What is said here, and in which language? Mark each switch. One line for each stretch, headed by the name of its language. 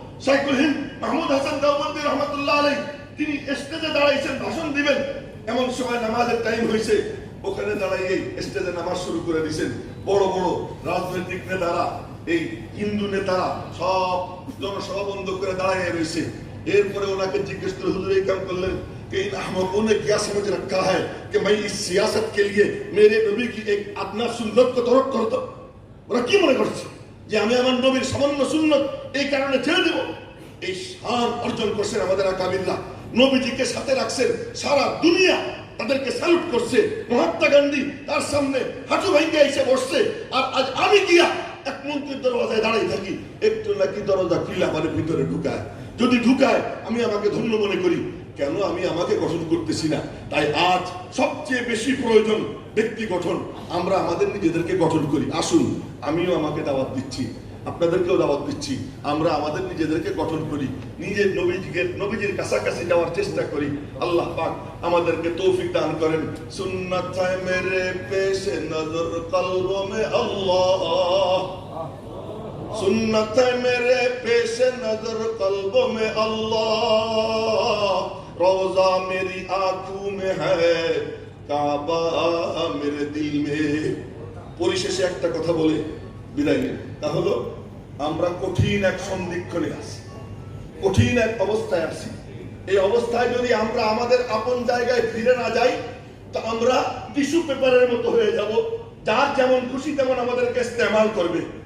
Bangla: শাইখুল হিন্দ মাহমুদ হাসান দেওবন্দি রহমাতুল্লাহ আলাইহি তিনি স্টেজে দাঁড়াইছেন, ভাষণ দিবেন, এমন সময় নামাজের টাইম হয়েছে, ওখানে দাঁড়াইয়ে স্টেজে নামাজ শুরু করে দিয়েছেন। বড় বড় রাজনৈতিক নেতারা, এই হিন্দু নেতারা সব জনসভা বন্ধ করে দাঁড়াইয়ে রয়েছে। এরপরে ওনাকে জিজ্ঞেস করে হুজুর এই কাম করলেন,
Hindi: इन अहमकों ने क्या समझ रखा है कि मैं इस सियासत के लिए मेरे नबी की एक अदना सुन्नत को तर्क कर दूं?
Bangla: ওরা কি মনে করছে যে আমি আমার নবীর সামান্য সুন্নত এই কারণে ছেড়ে দেব? এই শান অর্জন করছেন আমাদের আকাবিররা, নবীজিকে সাথে রাখছেন, সারা দুনিয়া তাদেরকে স্যালুট করছে। মহাত্মা গান্ধী তার সামনে হাঁটু ভেঙে এসে বসছে, আর আজ আমি গিয়া এক মন্ত্রীর দরওয়াজায় দাঁড়িয়ে থাকি, একটু নাকি দরজা খুলে আমার ভিতরে ঢুকায়। যদি ঢুকায় আমি আমাকে ধন্য মনে করি, কেন আমি আমাকে গঠন করতেছি না? তাই আজ সবচেয়ে বেশি প্রয়োজন ব্যক্তি গঠন। আমরা আমাদের নিজেদেরকে গঠন করি। আসুন, আমিও আমাকে দাওয়াত দিচ্ছি, আপনাদেরকেও দাওয়াত দিচ্ছি, আমরা আমাদের নিজেদেরকে গঠন করি, নিজের নবীজির কাছাকাছি যাওয়ার চেষ্টা করি। আল্লাহ পাক আমাদেরকে তৌফিক দান করেন।
Hindi: সুন্নাত है मेरे पेश नजर कल्बों में अल्लाह, सुन्नत है मेरे पेश नजर कल्बों में अल्लाह, रोजा मेरी आंखों में है काबा मेरे दिल में।
Bangla: পরিশেষে একটা কথা বলে বিদায় নেব, তা হলো আমরা কঠিন এক সন্দিক্ষণে আছি, কঠিন এক অবস্থায় আছি। এই অবস্থায় যদি আমরা আমাদের আপন জায়গায় ফিরে না যাই, তো আমরা টিস্যু পেপারের মতো হয়ে যাব, যার যেমন খুশি তেমন আমাদেরকে ইস্তেমাল করবে।